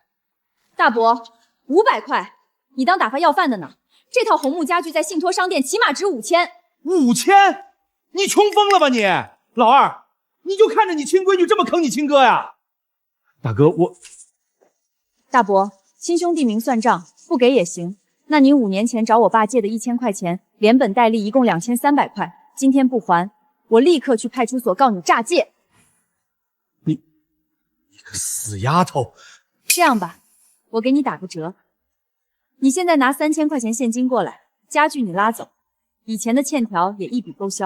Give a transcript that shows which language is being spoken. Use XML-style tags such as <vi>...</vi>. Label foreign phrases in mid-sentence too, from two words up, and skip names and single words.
<zh>大伯，500塊，你當打發要飯的呢？這套紅木家具在信託商店起碼值5000。 5000？你窮瘋了吧你？老二，你就看着你親閨女這麼坑你親哥呀？大哥，我…… 大伯，親兄弟明算賬，不給也行。那您5年前找我爸借的1000塊錢，連本帶利一共2300塊，今天不還，我立刻去派出所告你詐借。你個死丫頭！這样吧，我给你打个折，你现在拿3000块钱现金过来，家具你拉走，以前的欠条也一笔勾销。</zh>